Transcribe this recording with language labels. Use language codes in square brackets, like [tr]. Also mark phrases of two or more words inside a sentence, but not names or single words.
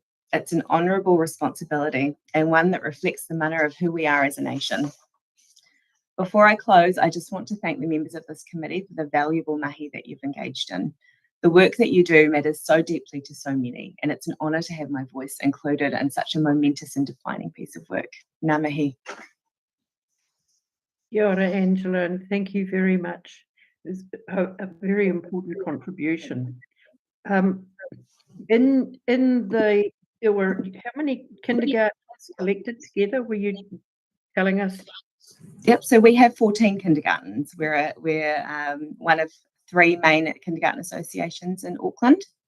[en] It's an honourable responsibility and one that reflects the manner of who we are as a nation. Before I close, I just want to thank the members of this committee for the valuable mahi that you've engaged in. The work that you do matters so deeply to so many, and it's an honour to have my voice included in such a momentous and defining piece of work. [mi] Ngā mihi. Kia ora, [en] Angela, and thank you very much. It's a very important contribution. There were how many kindergartens collected together? Were you telling us? Yep, so we have 14 kindergartens. We're one of 3 main kindergarten associations in Auckland.